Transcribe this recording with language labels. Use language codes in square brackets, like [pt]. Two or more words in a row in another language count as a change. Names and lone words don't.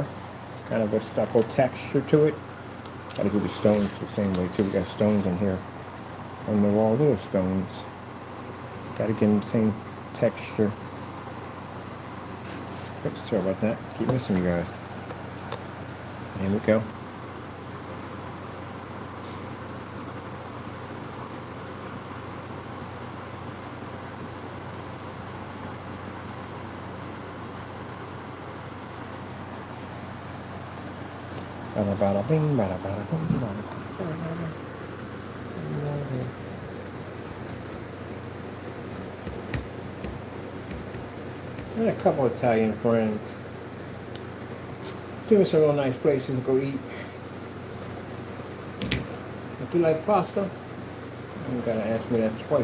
[en] Kind of a stucco texture to it. Gotta do the stones the same way too. We got stones in here on the wall, little stones. Gotta get them the same texture. Oops, sorry about that. Keep missing you guys. There we go. Bada bada bing, bada bada boom, bada bada. I had a couple of Italian friends. Give me some real nice places to go eat. If you like pasta, you gotta ask me that twice.